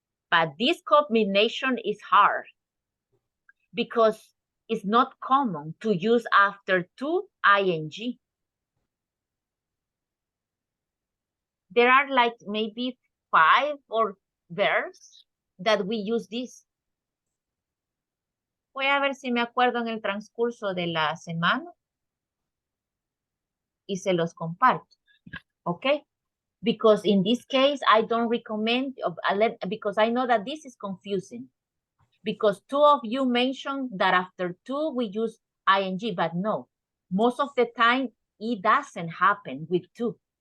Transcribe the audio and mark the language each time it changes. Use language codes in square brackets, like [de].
[en] But this combination is hard because it's not common to use after to ing. There are like maybe 5 or verbs that we use this. [es] Voy a ver si me acuerdo en el transcurso de la semana y se los comparto. [en] Okay? Because in this case, I don't recommend, because I know that this is confusing. Because 2 of you mentioned that after to we use ing, but no. Most of the time, it doesn't happen with to.